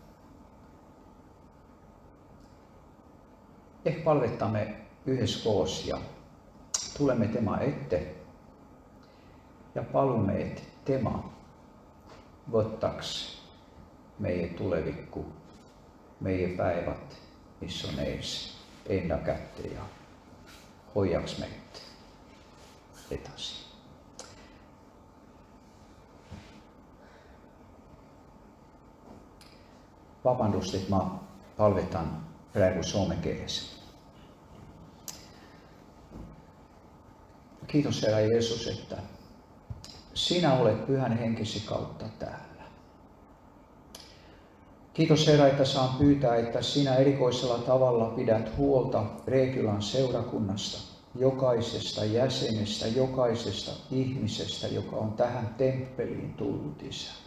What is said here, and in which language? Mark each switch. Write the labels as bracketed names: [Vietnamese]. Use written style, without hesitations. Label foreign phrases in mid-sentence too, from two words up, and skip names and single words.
[Estonian] Ehk palvetame üheskoos ja tuleme tema ette ja palume, et tema võtaks meie tulevikku, meie päevad, mis on ees, enda kätte ja hoiaks meid edasi. Vabandust, et ma palvetan praegu soome keeles. [Finnish] Kiitos Herra Jeesus, että sinä olet Pyhän Henkesi kautta täällä. Kiitos Herra, että saan pyytää, että sinä erikoisella tavalla pidät huolta Reekylän seurakunnasta, jokaisesta jäsenestä, jokaisesta ihmisestä, joka on tähän temppeliin tullut, Isä.